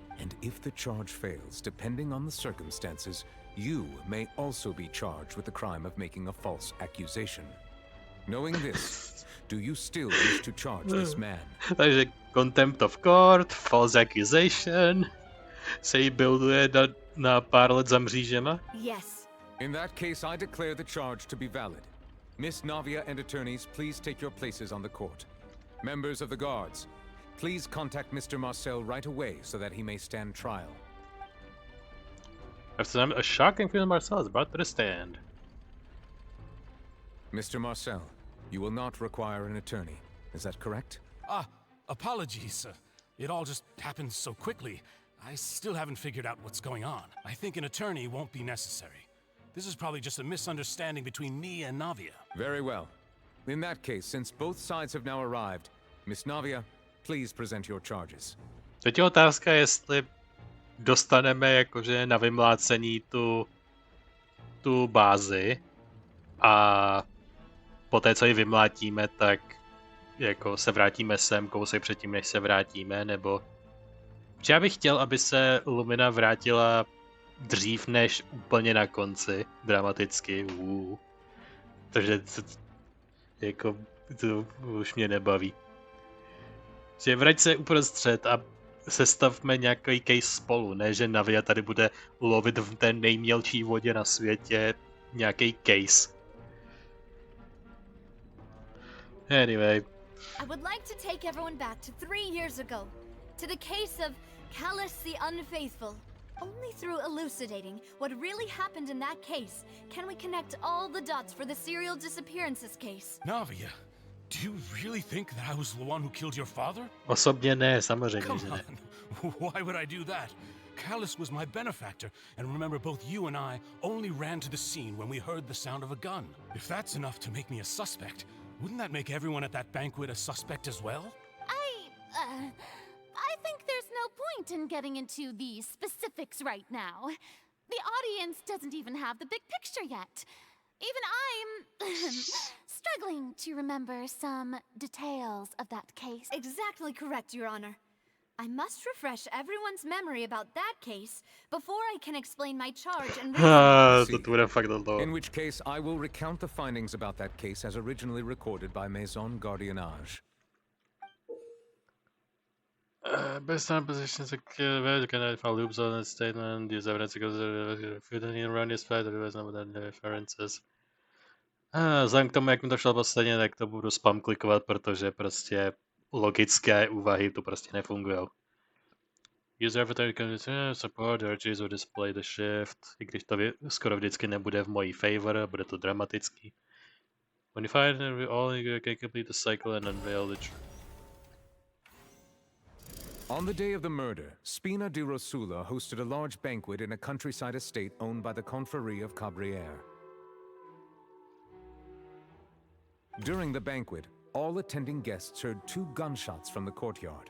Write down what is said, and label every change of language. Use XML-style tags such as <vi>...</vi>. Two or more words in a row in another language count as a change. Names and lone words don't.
<en>And if the charge fails, depending on the circumstances, you may also be charged with the crime of making a false accusation. Knowing this, do you still wish to charge this man? Takže contempt of court, false accusation,</en> <cs>se jí builduje na pár let za mřížema.</cs> <en>Yes. In that case, I declare the charge to be valid. Miss Navia and attorneys, please take your places on the court. Members of the guards, please contact Mr. Marcel right away so that he may stand trial. After a shocking film, Marcel is brought to the stand. Mr. Marcel, you will not require an attorney. Is that correct? Apologies. It all just happened so quickly. I still haven't figured out what's going on. I think an attorney won't be necessary. This is probably just a misunderstanding between me and Navia. Very well. In that case, since both sides have now arrived, Miss Navia, please present your charges.</en> <cs>Teď je otázka, jestli dostaneme jakože na vymlácení tu bázi a poté, co ji vymlátíme, tak jako se vrátíme sem kousek předtím, než se vrátíme, nebo... Protože já bych chtěl, aby se Lumina vrátila dřív než úplně na konci, dramaticky. Takže jako to už mě nebaví. Že vrať se uprostřed a sestavme nějaký case spolu, ne že Navia tady bude lovit v té nejmělčí vodě na světě nějaký case.</cs> <en>Anyway. I would like to take everyone back to 3 years ago, to the case of Callus the Unfaithful. Only through elucidating what really happened in that case can we connect all the dots for the serial disappearances case. Navia, do you really think that I was the one who killed your father?</en> <cs>Osobně ne, samozřejmě,</cs> <en>Come</en> <cs>že ne.</cs> <en>on. Why would I do that? Callus was my benefactor, and remember both you and I only ran to the scene when we heard the sound of a gun. If that's enough to make me a suspect, wouldn't that make everyone at that banquet a suspect as well? I think there's no point in getting into the specifics right now. The audience doesn't even have the big picture yet. Even I'm struggling to remember some details of that case. Exactly correct, Your Honor. I must refresh everyone's memory about that case before I can explain my charge and reason.</en> <cs>To bude fakt dlouho.</cs> <en>In which case, I will recount the findings about that case as originally recorded by Maison Gardiennage. Based on positions of cannot find loops on the statement, use evidence to go around this fact, otherwise not without references.</en> <cs>Vzhledem k tomu, jak mi to šlo posledně, tak to budu spam klikovat, protože prostě logické úvahy tu prostě nefungují.</cs> <en>User avatar can support urges or display the shift,</en> <cs>i když to skoro vždycky nebude v mojí favor, bude to dramatický.</cs> <en>When you find all, you can complete the cycle and unveil the On the day of the murder, Spina di Rosula hosted a large banquet in a countryside estate owned by the Confrérie of Cabriere. During the banquet, all attending guests heard 2 gunshots from the courtyard.</en>